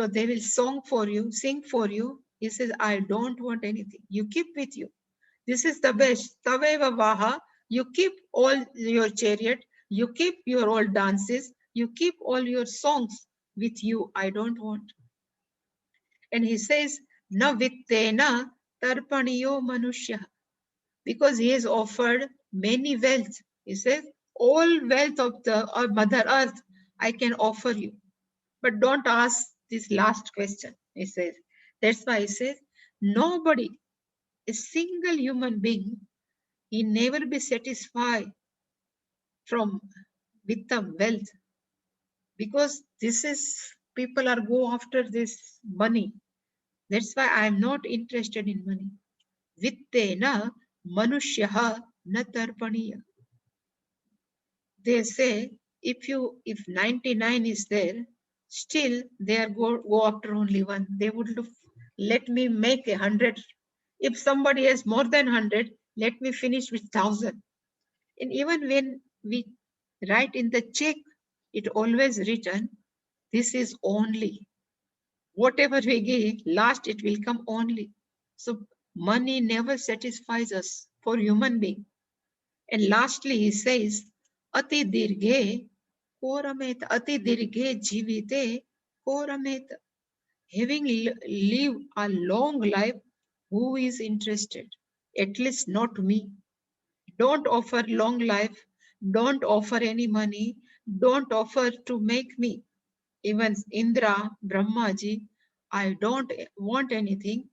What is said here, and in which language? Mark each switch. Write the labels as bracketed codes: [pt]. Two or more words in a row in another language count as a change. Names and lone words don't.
[en] They will song for you, sing for you. He says, I don't want anything. You keep with you. This is the best. [sa] तवैव वाहाः. [en] You keep all your chariot. You keep your all dances. You keep all your songs with you. I don't want. And he says, [sa] न वित्तेन तर्पणीयो मनुष्यः. [en] Because he has offered many wealth. He says, all wealth of the Mother Earth, I can offer you. But don't ask this last question, he says. That's why he says, nobody, a single human being, he never be satisfied from with the wealth. Because this is, people are go after this money. That's why I am not interested in money. [sa] वित्तेन मनुष्यः न तर्पणीय. [en] They say if 99 is there, still they are go after only one. They would let me make 100. If somebody has more than 100, let me finish with 1,000. And even when we write in the check, it always written, this is only. Whatever we give, last it will come only. So money never satisfies us for human being. And lastly, he says, [sa] अति दीर्घे को रमेत, अति दीर्घे जीविते को रमेत. [en] Having lived a long life, who is interested? At least not me. Don't offer long life. Don't offer any money. Don't offer to make me. Even Indra, Brahmaji, I don't want anything.